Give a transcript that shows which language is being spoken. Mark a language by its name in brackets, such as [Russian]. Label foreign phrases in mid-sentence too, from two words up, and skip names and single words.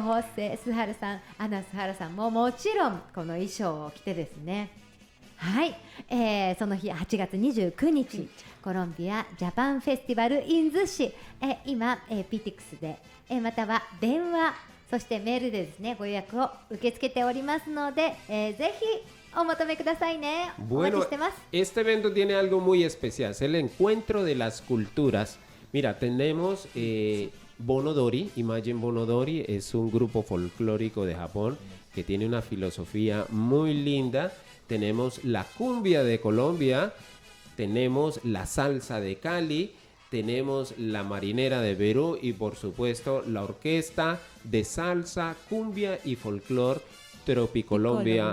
[Japanese] ホッセ・スハルさん、アナ・スハルさんももちろんこの衣装を着てですね、はい、その日8月29日コロンビアジャパンフェスティバル in 逗子、今、PTX で、または電話そしてメールでですねご予約を受け付けておりますので、ぜひお求めくださいね。お待ち [Spanish] Bueno, [Japanese] してます。 [Spanish] este evento tiene algo muy especial, es el encuentro de las culturas. Mira, tenemos Bonodori, Imagine Bonodori, es un grupo folclórico de Japón que tiene una filosofía muy linda. Tenemos la cumbia de Colombia, tenemos la salsa de Cali, tenemos la marinera de Perú y por supuesto la orquesta de salsa, cumbia y folclor Tropicolombia